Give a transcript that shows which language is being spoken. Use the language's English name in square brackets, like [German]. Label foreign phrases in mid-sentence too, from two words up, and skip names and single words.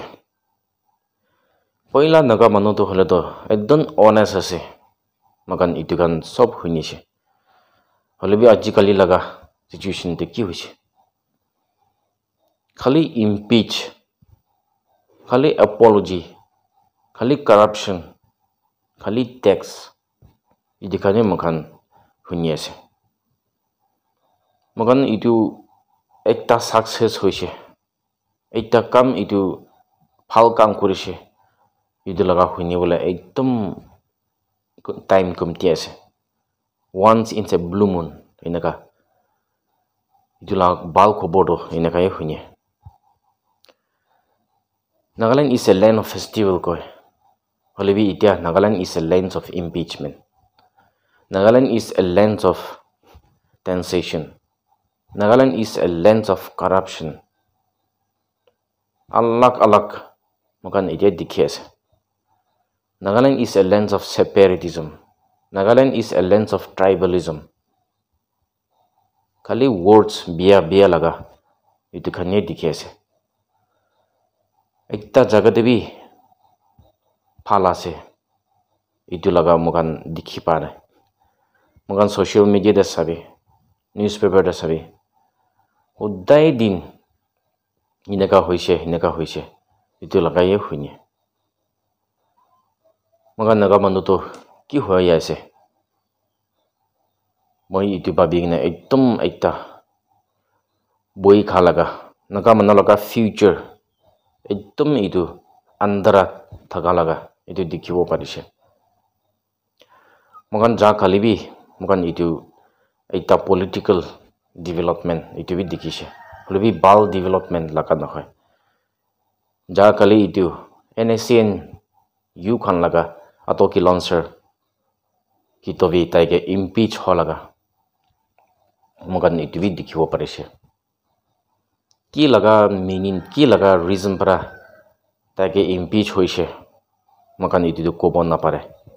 [Naga Pidgin] Poila naga manu to hole to ekdom honest ase magan itu kan sob hunishe hole bi ajikali laga situation te ki hoise khali impeach khali apology khali corruption khali tax idikane magan huni ase magan itu ekta success hoise ekta kam itu phal kam korise itu laga huni bola ekdom time komti ase [English] once in a blue moon [Naga Pidgin] inaka itu lag bal khobor do inaka ye huni [English] Nagaland is a land of festival [Naga Pidgin] koi holebi itia [English] Nagaland is a land of impeachment Nagaland is a land of taxation Nagaland is a land of corruption [Naga Pidgin] alag makan itia dikhi ase [English] Nagaland is a land of separatism. Nagaland is a land of tribalism. [Naga Pidgin] Kali words biya laga itu khanye dikhi ase. Ekta jaga de bi phala ase. Itu laga mogan dikhi pa nai. Mogan [English] social media [Naga Pidgin] de sabi, newspaper de sabi. Udai din inaka hoise. Itu laga ye huine. Maga naga manu to ki hoya ase moi itu babi gina ekdom ekta boi khalaga naga manu laga future ekdom itu andara thaga laga itu dikhibo parise magan ja khalibi magan itu ekta [English] political development [Naga Pidgin] itu bi dikhise holebi bal development laga nahoy ja kali itu NSN you khan laga ato ki launcher ki tobi taike impeach holaga mogan itu bi dikhibo parise ki laga meaning ki laga reason para taike impeach hoise mogan itu kobo na pare